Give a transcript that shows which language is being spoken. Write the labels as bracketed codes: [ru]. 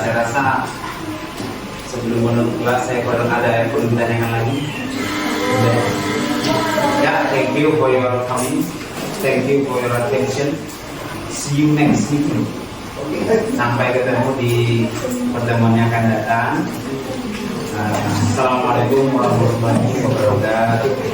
[id] Saya rasa sebelum menutup kelas saya perlu ada yang perlu ditanyakan lagi. [en] Ya, thank you for your coming. Thank you for your attention. See you next meeting. [id] Sampai ketemu di pertemuan yang akan datang. [ar] Assalamualaikum warahmatullahi wabarakatuh.